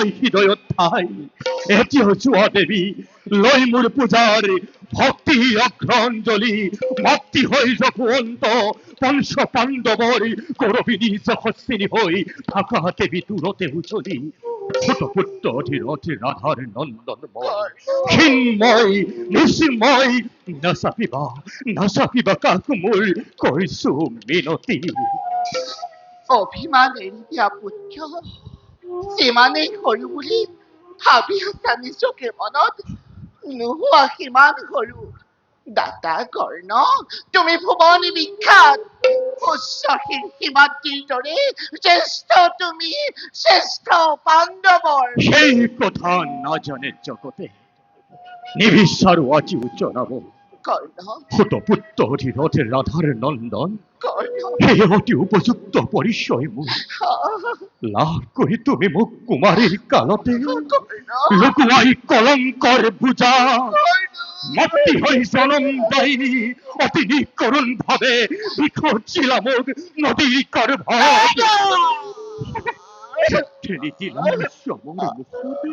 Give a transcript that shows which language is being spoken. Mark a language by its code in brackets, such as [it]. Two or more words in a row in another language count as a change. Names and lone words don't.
[as] হৃদয়ত ঠাই এতিয়া যোৱা দেৱী লৈ মোৰ পূজাৰ ভক্তি অগ্ৰঞ্জলি মাতৃ হৈ যশোৱন্ত পঞ্চ পাণ্ডৱৰ গৌৰৱিনী যশস্বিনী হৈ থাকা দেৱী দূৰতে উজলি পুত্ৰ অধিৰথ ৰাধাৰ নন্দন ক্ষীণময় নিশ্চিময় নাচাপিবা কাক মোৰ কৰিছো মিনতি অভিমান এৰি দিয়া পুত্ৰ সিমানেই সৰু বুলি ভাবি আছা নিজকে মনত নোহোৱা সিমান সৰু দাতা কর্ণ, তুমি ভুবনে বিখ্যাত উৎসাহীর হিমাদ্রির দরে শ্রেষ্ঠ তুমি, শ্রেষ্ঠ পাণ্ডবর। সেই কথা না জানে জগতে নিবিচাৰো আজি জনাব। কর্ণ, সুত পুত্ৰ অধিৰথে ৰাধাৰ নন্দন, কর্ণ, সেই অতি উপযুক্ত পৰিচয় মোৰ লাভ কৰি তুমি মোক কুমাৰীৰ কালতে লুকুৱাই কলংকৰ বোজা মাতৃ হৈ জনম দায়িনী অতি নিকৰুণ ভাৱে বিখজিলা মোক নদীৰ গৰ্ভত ঠেলি দিলা মোৰ মুখতে।